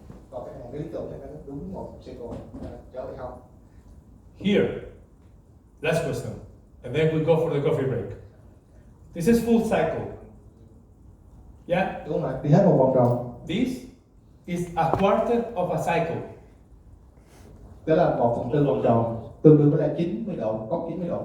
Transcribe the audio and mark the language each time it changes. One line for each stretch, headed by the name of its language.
Vietnamese: Còn cái lý tưởng này nó đúng 1 second trở lại không?
English: here, last question, and then we go for the coffee break. This is full cycle. Yeah,
Vietnamese: Đúng rồi, đi hết một vòng tròn.
English: this is a quarter of a cycle.
Vietnamese: Đó là 1/4 vòng tròn, tương đương với là 90 độ, góc 90 độ.